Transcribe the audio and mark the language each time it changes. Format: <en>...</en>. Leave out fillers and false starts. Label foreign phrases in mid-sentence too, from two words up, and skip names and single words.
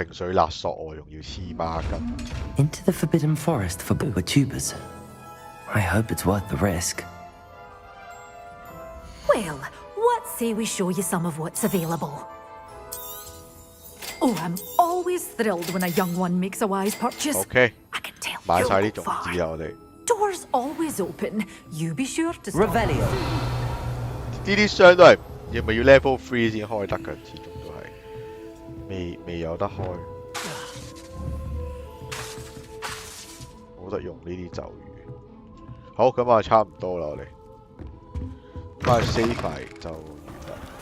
<en>Into the Forbidden Forest for booba-tubas. I hope it's worth the risk. Well, what say we show you some of what's available? Oh, I'm always thrilled when a young one makes a wise purchase. Okay. I can tell</en> <yue>買晒啲</yue> <en>you'll</en> <yue>種</yue> <en>go</en> <yue>子</yue> <en>far.</en> <yue>啊！我哋</yue> <en>Doors always open. You be sure to stop. Revelio.</en> <yue>呢啲箱都係要咪要 level 3先開得㗎，始終都係未有得開，冇得用呢啲咒語。好，咁啊差唔多啦，我哋翻去 save 埋就完啦。</yue>